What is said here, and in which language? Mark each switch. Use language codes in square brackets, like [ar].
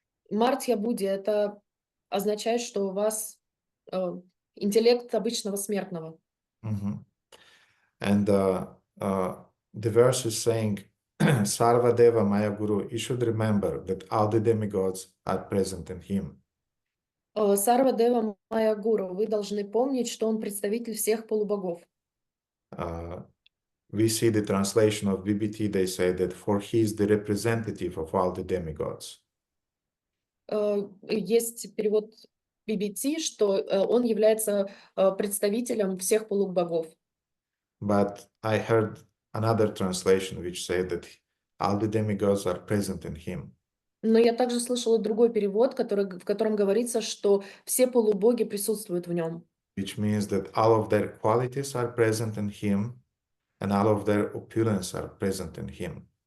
[ru] Мартья Будди — это означает, что у вас интеллект обычного смертного. [en] And the verse is saying, [sa] Sarva Deva Maya Guru, [en] you should remember that all the demigods are present in him. [sa] Сарва Дева Майя Гуру, [ru] вы должны помнить, что он представитель всех полубогов. [en] We see the translation of BBT, they say that for he is the representative of all the demigods. [ru] Есть перевод BBT, что он является представителем всех полубогов. [en] But I heard another translation which said that all the demigods are present in him. [ru] Но я также слышала другой перевод, в котором говорится, что все полубоги присутствуют в нем. [en] Which means that all of their qualities are present in him and all of their opulence are present in him.